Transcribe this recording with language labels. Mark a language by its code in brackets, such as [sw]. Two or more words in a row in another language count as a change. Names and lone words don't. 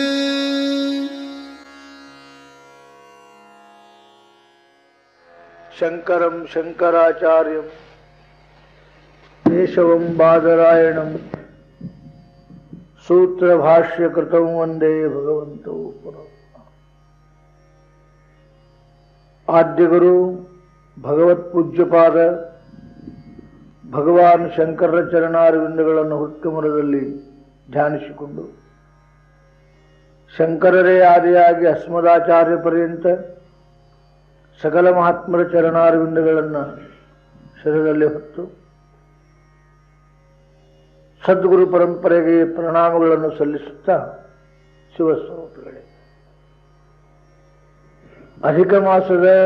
[sa] शंकरं शंकराचार्यं केशवं बादरायणं सूत्रभाष्यकृतं वंदे भगवन्तो पुनः। [kn] आद्यगुरु ಭಗವತ್ ಪೂಜ್ಯಪಾದ ಭಗವಾನ್ ಶಂಕರರ ಚರಣಾರವಿಂದಗಳನ್ನು ಹುಟ್ಟುಮರದಲ್ಲಿ ಧ್ಯಾನಿಸಿಕೊಂಡು ಶಂಕರರೇ ಆದಿಯಾಗಿ ಅಸ್ಮದಾಚಾರ್ಯ ಪರ್ಯಂತ ಸಕಲ ಮಹಾತ್ಮರ ಚರಣಾರವಿಂದಗಳನ್ನು ಶಿರದಲ್ಲಿ ಹೊತ್ತು ಸದ್ಗುರು ಪರಂಪರೆಗೆ ಪ್ರಣಾಮಗಳನ್ನು ಸಲ್ಲಿಸುತ್ತಾ ಶಿವಸ್ವರೂಪಿಗಳೇ, ಅಧಿಕ ಮಾಸದ